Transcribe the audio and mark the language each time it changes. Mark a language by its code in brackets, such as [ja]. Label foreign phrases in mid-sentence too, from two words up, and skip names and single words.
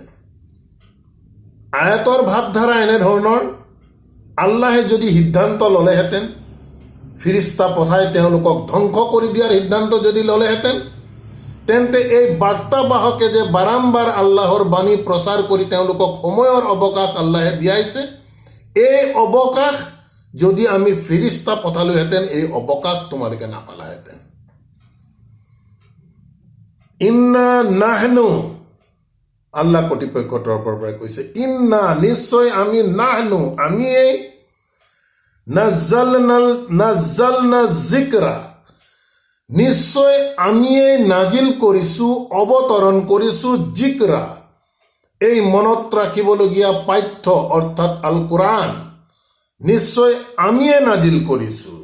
[as] আয়াতৰ ভাৱধাৰা এনেধৰণৰ, আল্লাহে যদি সিদ্ধান্ত ল'লেহেঁতেন ফিৰিস্তা পঠাই তেওঁলোকক ধ্বংস কৰি দিয়াৰ সিদ্ধান্ত যদি ল'লেহেঁতেন, তেন্তে এই বাৰ্তাবাহকে যে বাৰম্বাৰ আল্লাহৰ বাণী প্ৰচাৰ কৰি তেওঁলোকক সময়ৰ অৱকাশ আল্লাহে দিয়াইছে, এই অৱকাশ যদি আমি ফিৰিস্তা পঠালোহেঁতেন, এই অৱকাশ তোমালোকে নাপালাহেঁতেন। [ar] إنا نحن, [as] আল্লাহ কৰ্তৃপক্ষৰ তৰফৰ পৰা কৈছে, ইন্না, নিশ্চয় আমি, নাহনু, আমিয়েই, [ar] نزلنا الذكر, [as] নিশ্চয় আমিয়েই নাজিল কৰিছোঁ, অৱতৰণ কৰিছোঁ, যিকৰা, এই মনত ৰাখিবলগীয়া পাঠ্য অৰ্থাৎ আল কোৰআন, নিশ্চয় আমিয়ে নাজিল কৰিছোঁ।